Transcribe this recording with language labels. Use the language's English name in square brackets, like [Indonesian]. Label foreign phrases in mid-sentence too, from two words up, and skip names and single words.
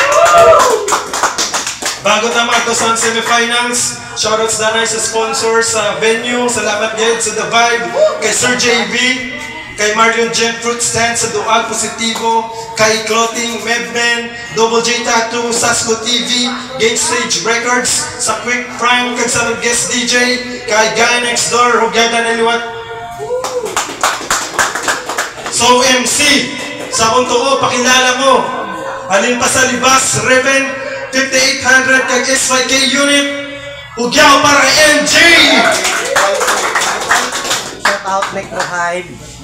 [Filipino] Bago naman ito [Hiligaynon] sa semifinals, shoutouts na sa sponsors sa venue, salamat guys sa The Vibe, kay Sir JB, kay Marlon Jen Fruit Stand sa Dual Positivo, kay Clothing Mebmen, Double J Tattoo, Sasko TV, Game Stage Records, sa Quick Prime, kag sa guest DJ, kay Guy Next Door, hugyaw na iliwan. So MC, sa kung tuo, pakilala mo. Halin pa sa libas, Reven 5800 kag S5K unit. Hugyaw para MJ! [English] Shout out Necro Hive.